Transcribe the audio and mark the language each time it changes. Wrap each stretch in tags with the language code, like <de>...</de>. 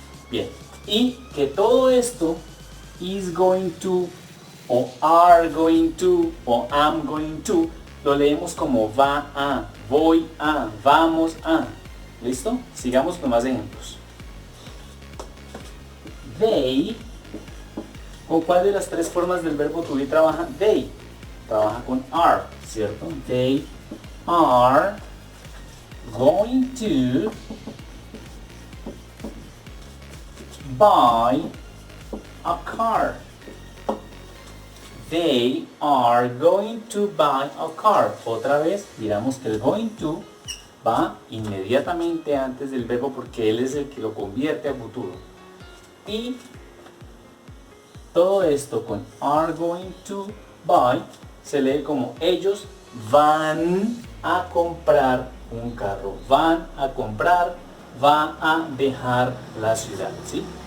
<es>Bien, y que todo esto is going to o are going to o am going to lo leemos como va a, voy a, vamos a. ¿Listo? Sigamos con más ejemplos. They, ¿con cuál de las tres formas del verbo to be trabaja? They trabaja con are, ¿cierto?</es> <en>They are going to buy a car. They are going to buy a car.</en> <es>Otra vez, miramos que el going to va inmediatamente antes del verbo porque él es el que lo convierte a futuro. Y todo esto con are going to buy se lee como ellos van a comprar un carro, van a comprar, va a dejar la ciudad, ¿sí?</es>